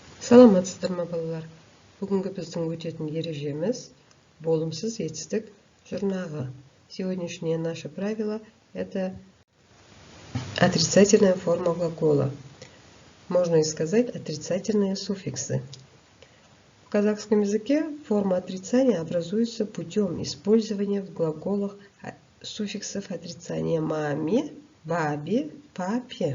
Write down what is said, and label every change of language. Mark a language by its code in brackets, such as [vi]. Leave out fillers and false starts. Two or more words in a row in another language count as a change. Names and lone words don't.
[kk] Саламатсыздар ма балалар? Бүгінгі біздің өтетін ережеміз болымсыз етістік жұрнағы. [ru] Сегодняшнее наше правило – это отрицательная форма глагола. Можно и сказать отрицательные суффиксы. В казахском языке форма отрицания образуется путем использования в глаголах суффиксов отрицания маме, бабе, папе.